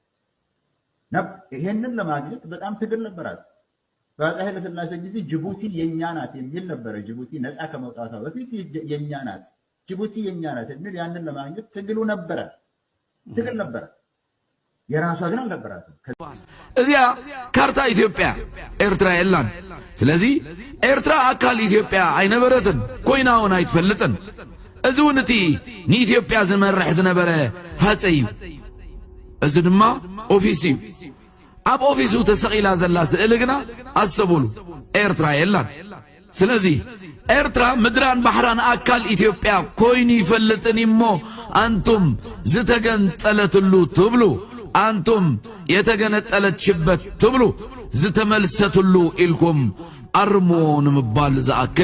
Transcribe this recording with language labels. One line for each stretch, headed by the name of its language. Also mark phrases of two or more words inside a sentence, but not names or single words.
Amharic: ይሄንን ለማግኘት በጣም ትግል ነበራት በአፄ ኃይለ ሥላሴ ጊዜ ጅቡቲ የኛ ናት የሚል ነበረ ጅቡቲ ነፃ ከመውጣቷ በፊት የኛ ናት ጅቡቲ የኛ ናት የሚል ያንን ለማግኘት ትግል ነበረ የራሷ ግን አልነበራትም
Tigrinya: እዚያ ካርታ ኢትዮጵያ ኤርትራ የላን ስለዚህ ኤርትራ አካል ኢትዮጵያ አይነበረትን ኮይናውን አይትፈልጥን እዚውን እቲ ንኢትዮጵያ ዝመርሕ ዝነበረ ሃፀይ እዚ ድማ ኦፊስ እዩ ኣብ ኦፊሱ ተሰቂላ ዘላ ስእሊ ግና ኣስተብሉ ኤርትራ የላን ስለዚ ኤርትራ ምድራን ባሕራን አካል ኢትዮጵያ ኮይኑ ይፈልጥን እሞ አንቱም ዝተገንጠለትሉ ትብሉ አንቱም የተገነጠለችበት ትብሉ ዝተመልሰትሉ ኢልኩም አርሞ ንምባል ዝኣክል